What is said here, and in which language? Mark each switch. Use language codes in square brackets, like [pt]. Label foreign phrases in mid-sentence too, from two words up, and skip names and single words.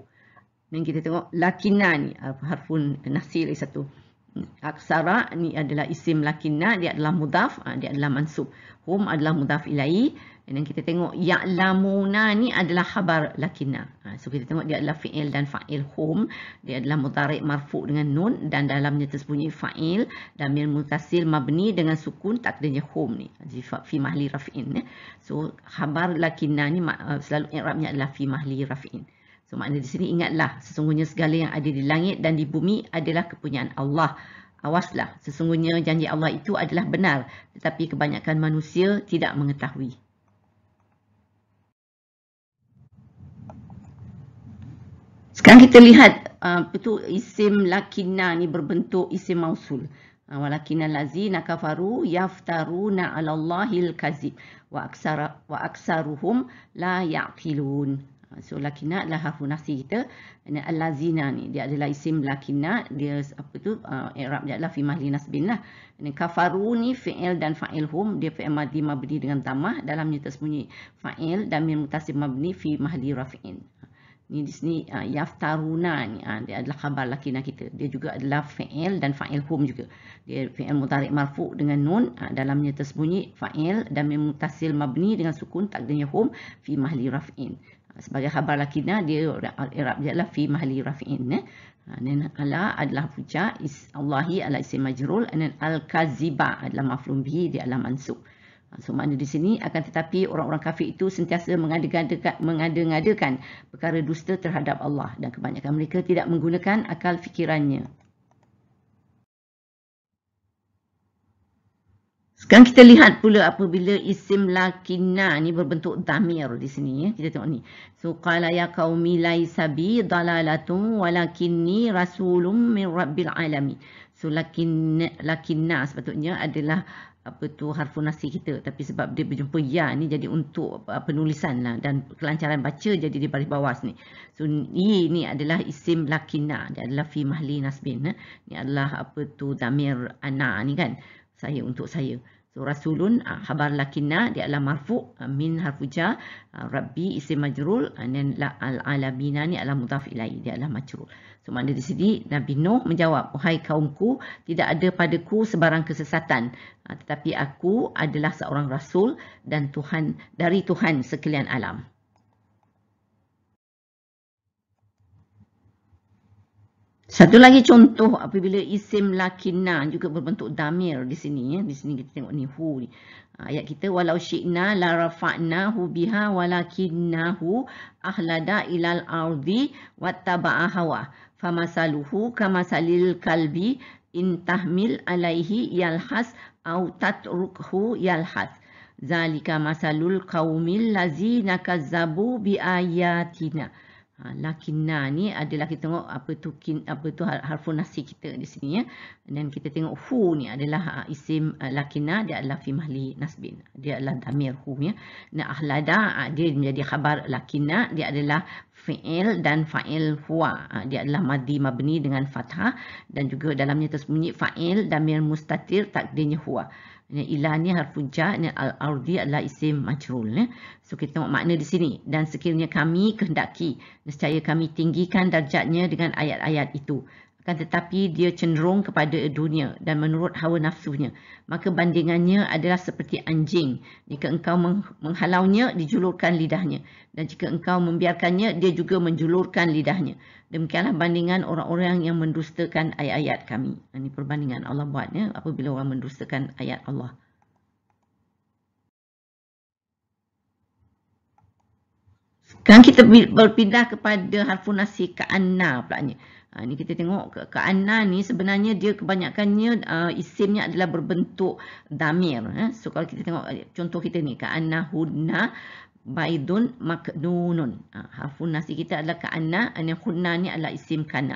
[ms] Dan kita tengok lakinna ni [ar] حرف ناسخ [ms] lagi satu. Aksara ni adalah [ar] اسم لكن, [ms] dia adalah mudhaf, dia adalah mansub. Hum adalah [ar] مضاف إليه. [ms] Dan kita tengok ya'lamuna ni adalah [ar] خبر لكن. [ms] So kita tengok dia adalah fi'il dan [ar] فاعل هم. [ms] Dia adalah [ar] مضارع مرفوع' [ms] dengan nun, dan dalamnya tersembunyi [ar] فاعل ضمير متصل مبني [ms] dengan sukun takdirnya hum ni. [ar] في محل رفع. [ms] So [ar] خبر لكن [ms] ni selalu i'rabnya adalah [ar] في محل رفع. [ms] So makna di sini ingatlah, sesungguhnya segala yang ada di langit dan di bumi adalah kepunyaan Allah. Awaslah, sesungguhnya janji Allah itu adalah benar, tetapi kebanyakan manusia tidak mengetahui. Sekarang kita lihat betul [ar] اسم لكن [ms] ni berbentuk [ar] اسم موصول. ولكن الذين كفروا يفترون على الله الكذب وأكثرهم لا يعقلون. [ms] So lakinna adalah [ar] حرف ناسخ [ms] kita. Dan al-lazina ni dia adalah [ar] اسم لكن, [ms] dia i'rab dia adalah [ar] في محل نصب [ms] lah. Dan kafaru ni fi'il dan [ar] فاعل هم, [ms] dia [ar] فعل ماض مبني [ms] dengan dhammah, dalamnya tersembunyi fa'il dan [ar] ميم متصل مبني في محل رفع. [ms] Ni di sini yaftaruna ni dia adalah [ar] خبر لكن [ms] kita. Dia juga adalah fi'il dan [ar] فاعل هم [ms] juga. Dia [ar] فعل مضارع مرفوع' [ms] dengan nun, dalamnya tersembunyi fa'il dan [ar] ميم متصل مبني [ms] dengan sukun takdirnya [ar] هم في محل رفع. [ms] Sebagai [ar] خبر لكن, [ms] dia i'rab dia adalah [ar] في محل رفع. [ms] Dan ala adalah fuja, Allahi adalah [ar] اسم مجرور, [ms] dan al-kaziba adalah [ar] مفعول به, [ms] dia adalah mansub. So makna di sini, akan tetapi orang-orang kafir itu sentiasa mengada-ngadakan perkara dusta terhadap Allah, dan kebanyakan mereka tidak menggunakan akal fikirannya. Sekarang kita lihat pula apabila [ar] اسم لكن [ms] ni berbentuk dhamir di sini. Kita tengok ni. [ar] So قال يا قوم ليس بي ضلالة ولكني رسول من رب العالمين. [ms] So lakinna sepatutnya adalah [ar] حرف ناسخ [ms] kita, tapi sebab dia berjumpa ya ni, jadi untuk penulisan lah dan kelancaran baca, jadi di baris bawah ni. So ni adalah [ar] اسم لكن, [ms] dia adalah [ar] في محل نصب. [ms] Ni adalah [ar] ضمير أنا [ms] ni kan, saya, untuk saya. So [ar] رسول خبر لكن, [ms] dia adalah [ar] مرفوع من حرف جر، رب اسم مجرور, [ms] dan al-alamina ni adalah [ar] مضاف إليه, [ms] dia adalah majrur. So makna di sini Nabi Nuh menjawab, wahai kaumku, tidak ada padaku sebarang kesesatan, tetapi aku adalah seorang rasul dan Tuhan dari Tuhan sekalian alam. Satu lagi contoh apabila [ar] اسم لكن [ms] juga berbentuk dhamir di sini. Di sini kita tengok ni hu ni. [ar] Ayat kita, ولو شئنا لرفعناه بها ولكنه أخلد إلى الأرض واتبع هواه فمثله كمثل الكلب إن تحمل عليه يلهث أو تتركه يلهث. ذلك مثل القوم الذين كذبوا بآياتنا. [ms] Lakinna ni adalah, kita tengok apa tu [ar] حرف ناسخ [ms] kita di sini ya. Dan kita tengok hu ni adalah [ar] اسم لكن, [ms] dia adalah [ar] في محل نصب. [ms] Dia adalah [ar] ضمير هو [ms] ya. Nah ahlada dia menjadi [ar] خبر لكن, [ms] dia adalah fi'il dan [ar] فاعل هو. [ms] Dia adalah [ar] ماض مبني [ms] dengan fathah, dan juga dalamnya tersembunyi [ar] فاعل ضمير مستتر [ms] takdirnya huwa. Ilah ni [ar] حرف جر, [ms] dan al-ardi adalah [ar] اسم مجرور. [ms] So kita tengok makna di sini. Dan sekiranya kami kehendaki, nescaya kami tinggikan darjatnya dengan ayat-ayat itu. akan tetapi dia cenderung kepada dunia dan menurut hawa nafsunya. Maka bandingannya adalah seperti anjing. Jika engkau menghalaunya, dijulurkan lidahnya. Dan jika engkau membiarkannya, dia juga menjulurkan lidahnya. Demikianlah bandingan orang-orang yang mendustakan ayat-ayat kami. Ini perbandingan Allah buatnya apabila orang mendustakan ayat Allah. Sekarang kita berpindah kepada [ar] حرف ناسخ كأن [ms] pulanya. Ni kita tengok ka'anna ni sebenarnya dia kebanyakannya isimnya adalah berbentuk damir. So kalau kita tengok contoh kita ni [ar] كأنهن بيض مكنون. حرف ناسخ [ms] kita adalah ka'anna, dan hunna ni adalah [ar] اسم كان.